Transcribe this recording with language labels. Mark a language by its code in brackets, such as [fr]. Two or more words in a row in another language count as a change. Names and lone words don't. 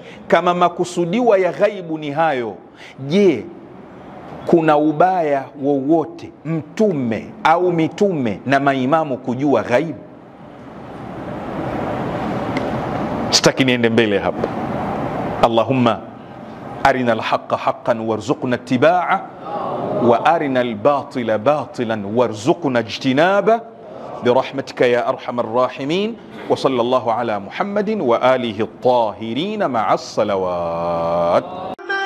[sw] Kama makusudiwa ya ghaibu ni hayo, je, kuna ubaya wowote mtume au mitume na maimamu kujua ghaibu? Sitaki niende mbele hapa. [ar] اللهم أرنا الحق حقا وارزقنا اتباعه وأرنا الباطل باطلا وارزقنا اجتنابه برحمتك يا أرحم الراحمين. وصلى الله على محمد وآله الطاهرين مع الصلوات.